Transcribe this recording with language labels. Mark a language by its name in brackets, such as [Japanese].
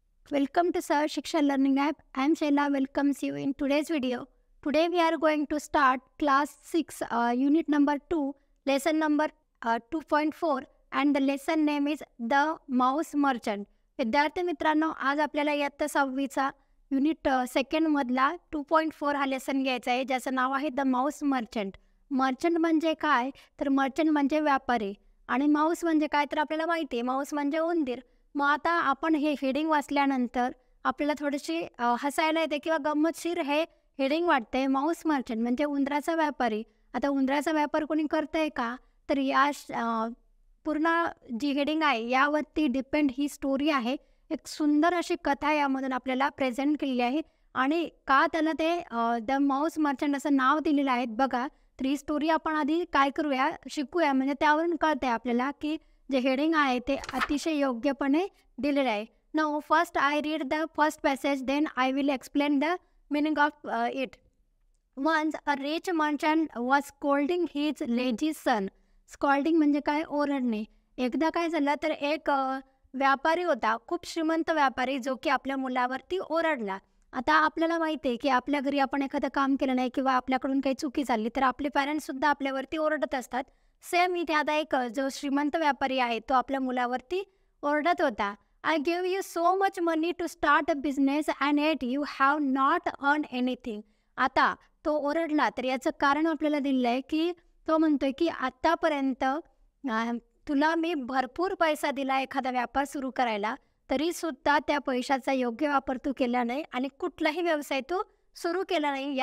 [English] Welcome to Sir Shiksha Learning App. I am Shaila. Welcomes you in today's video. Today we are going to start class 6, unit number 2, lesson number 2.4, and the lesson name is The Mouse Merchant. [Marathi] विद्यार्थी मित्रांनो, आज आपल्याला इयत्ता 6वीचा unit second मधला 2.4 हा lesson घ्यायचा आहे, ज्याचं नाव आहे द माऊस मर्चंट. मर्चंट म्हणजे काय, तर मर्चंट म्हणजे व्यापारी आणि माऊस म्हणजे काय, तर आपल्याला माहिती आहे माऊस म्हणजे उंदीर. मग आता आपण हे हेडिंग वाचल्यानंतर आपल्याला थोडीशी हसायला येते किंवा गंमतशीर हे हेडिंग वाटते. माऊस मर्चंट म्हणजे उंदराचा व्यापारी. आता उंदराचा व्यापार कोणी करतंय का, तर या पूर्ण जी हेडिंग आहे यावरती डिपेंड ही स्टोरी आहे. एक सुंदर अशी कथा यामधून आपल्याला प्रेझेंट केलेली आहे आणि का त्याला ते द माऊस मर्चंट असं नाव दिलेलं आहे बघा. तर ही स्टोरी आपण आधी काय करूया, शिकूया, म्हणजे त्यावरून कळते आपल्याला की जे हेडिंग आहे ते अतिशय योग्यपणे दिलेलं आहे. [English] Now first I read the first passage, then I will explain the meaning of it. Once a rich merchant was scolding his lazy son. [Marathi] Scolding म्हणजे काय, ओरडणे. एकदा काय झालं तर एक व्यापारी होता, खूप श्रीमंत व्यापारी, जो की आपल्या मुलावरती ओरडला. आता आपल्याला माहिती आहे की आपल्या घरी आपण एखादं काम केलं नाही किंवा आपल्याकडून काही चुकी झाली तर आपले पॅरेंट्ससुद्धा आपल्यावरती ओरडत असतात. सेम इथे आता एक जो श्रीमंत व्यापारी आहे तो आपल्या मुलावरती ओरडत होता. [English] I gave you so much money to start a business and yet you have not earned anything. [Marathi] आता तो ओरडला तर याचं कारण आपल्याला दिलेलं आहे की तो म्हणतोय की आत्तापर्यंत तुला मी भरपूर पैसा दिला एखादा व्यापार सुरू करायला, तरीसुद्धा त्या पैशाचा योग्य वापर तू केला नाही आणि कुठलाही व्यवसाय तू सुरू केला नाही.